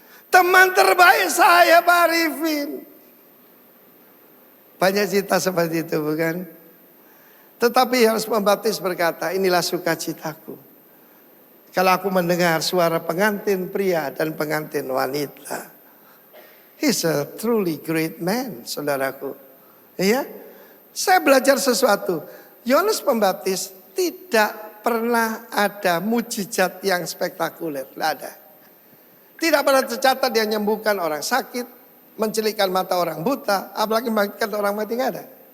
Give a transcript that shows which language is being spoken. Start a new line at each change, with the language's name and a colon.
Indonesian: Teman terbaik saya Pak Arifin. Banyak cerita seperti itu bukan? Tetapi Yohanes Pembaptis berkata, inilah sukacitaku. Kalau aku mendengar suara pengantin pria dan pengantin wanita.
English: He's a truly great man, saudaraku.
Indonesian: Iya, saya belajar sesuatu. Yohanes Pembaptis tidak pernah ada mujizat yang spektakuler. Tidak ada. Tidak pernah tercatat dia menyembuhkan orang sakit, mencelikkan mata orang buta, apalagi membangkitkan orang mati, nggak ada.